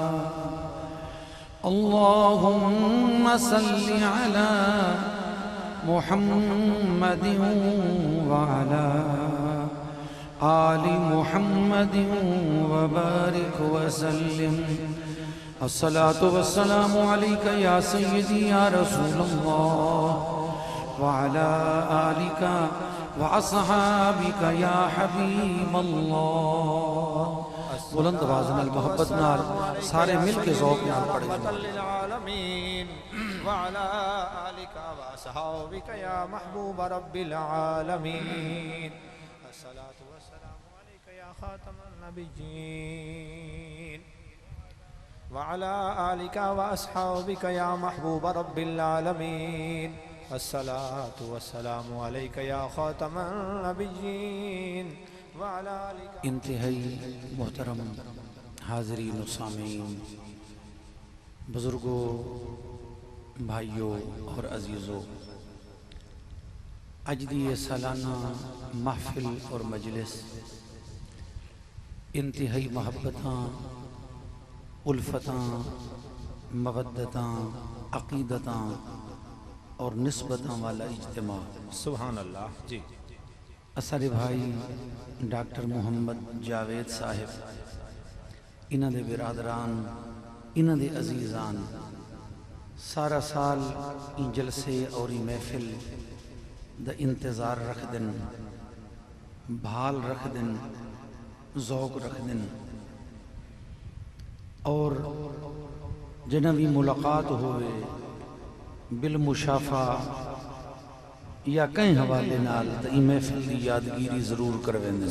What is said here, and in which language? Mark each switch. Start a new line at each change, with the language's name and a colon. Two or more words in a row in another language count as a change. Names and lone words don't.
Arabic: اللهم صل على محمد وعلى آل محمد وبارك وسلم. الصلاة والسلام عليك يا سيدي يا رسول الله وعلى آلك وأصحابك يا حبيب الله.
Punjabi: بلند آواز نال محبت نال سارے مل کے ذوق نال پڑھیں.
Arabic: للعالمين وعلى آلك وأصحابك يا محبوب رب العالمين. الصلاة والسلام عليك يا خاتم النبيين وعلى آلك وأصحابك يا محبوب رب العالمين. الصلاة والسلام عليك يا خاتم النبيين وعلى آلك.
Punjabi: انتہائی محترم حاضرین و سامعین، بزرگوں، بھائیوں اور عزیزوں، اج دی یہ سالانہ محفل اور مجلس انتہائی محبتاں، الفتاں، مودتاں، عقیدتاں اور نسبتاں والا اجتماع.
Arabic: سبحان اللہ. جی
Punjabi: اسارے بھائی ڈاکٹر محمد جاوید صاحب، انہاں دے برادران، انہاں دے عزیزان، سارا سال این جلسے اور این محفل دا انتظار رکھ دن، بھال رکھ دن، ذوق رکھ دن، اور جنہاں بھی ملاقات ہوئے بالمشافہ یا کہیں حوالے نال تا این محفل دی یادگیری ضرور کرویں دن۔